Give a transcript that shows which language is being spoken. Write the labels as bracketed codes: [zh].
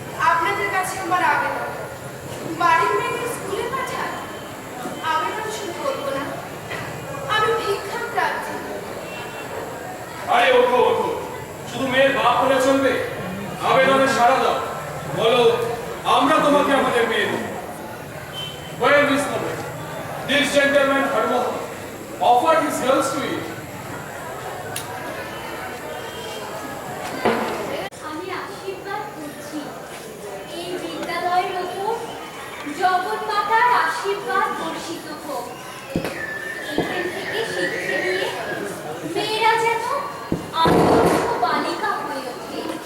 [bn] আপনাদের কাছে আমার আবেদন, বাড়ির মেয়েকে স্কুলে পাঠান। আবেদন শুরু করবো না, আমি ভিক্ষা প্রার্থী। আরে ওঠো ওঠো, শুধু মেয়ের বাপ হলে চলবে? আবেদনে সাড়া দাও, বলো আমরা তোমাকে আমাদের মেয়ে দেব। [en] Where is the way? This gentleman Harmohan offered his girls to you. [bn] আমি আশীর্বাদ করছি এই বিদ্যালয়ের ওপর জগন্মাতার আশীর্বাদ বর্ষিত হোক। এখান থেকে শিক্ষা নিয়ে মেয়েরা যেন আদর্শ বালিকা হয়ে ওঠে।